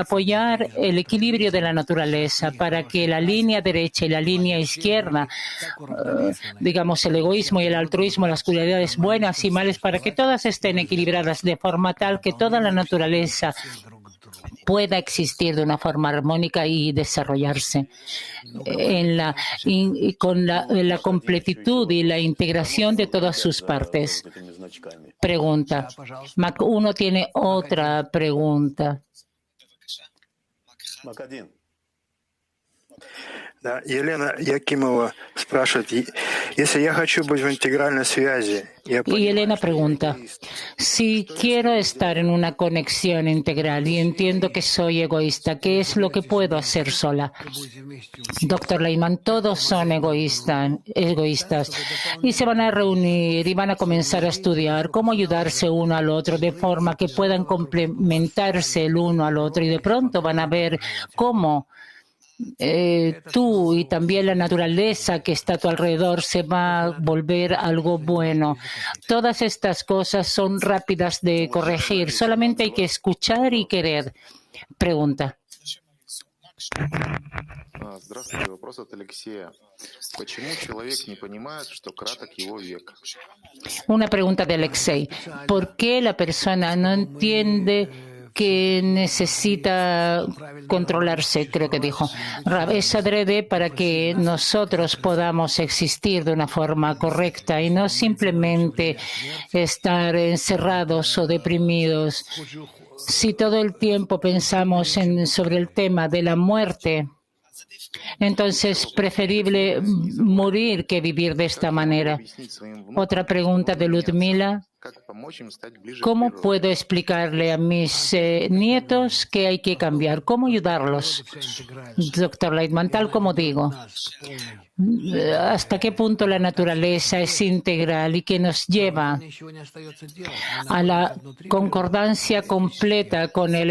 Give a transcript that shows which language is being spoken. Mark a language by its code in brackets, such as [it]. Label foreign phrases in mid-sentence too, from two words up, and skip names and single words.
[es] apoyar el equilibrio de la naturaleza para que la línea derecha y la línea izquierda, digamos, el egoísmo y el altruismo, las cualidades buenas y malas, para que todas estén equilibradas de forma tal que toda la naturaleza pueda existir de una forma armónica y desarrollarse con la completitud y la integración de todas sus partes. Pregunta. Mac 1 tiene otra pregunta. [ru] Да, Елена Якимова спрашивает, если я хочу быть в интегральной связи, [es] y Elena pregunta, si quiero estar en una conexión integral y entiendo que soy egoísta, ¿qué es lo que puedo hacer sola? Doctor Leiman, todos son egoístas y se van a reunir y van a comenzar a estudiar cómo ayudarse uno al otro de forma que puedan complementarse el uno al otro, y de pronto van a ver cómo tú y también la naturaleza que está a tu alrededor se va a volver algo bueno. Todas estas cosas son rápidas de corregir. Solamente hay que escuchar y querer. Pregunta. [ru] Здравствуйте, вопрос от Алексея. Почему человек не понимает, что краток его век? [es] Una pregunta de Alexei. ¿Por qué la persona no entiende que necesita controlarse? Creo que dijo. Es adrede para que nosotros podamos existir de una forma correcta y no simplemente estar encerrados o deprimidos. Si todo el tiempo pensamos sobre el tema de la muerte, entonces es preferible morir que vivir de esta manera. Otra pregunta de Ludmila. [ru] как помочь им стать ближе к [es] ¿Cómo [ru] природе. [es] puedo explicarle a mis nietos que hay que cambiar? ¿Cómo ayudarlos? Doctor Leitman, tal como digo, ¿hasta qué punto la naturaleza es integral y que nos lleva a la concordancia completa con él?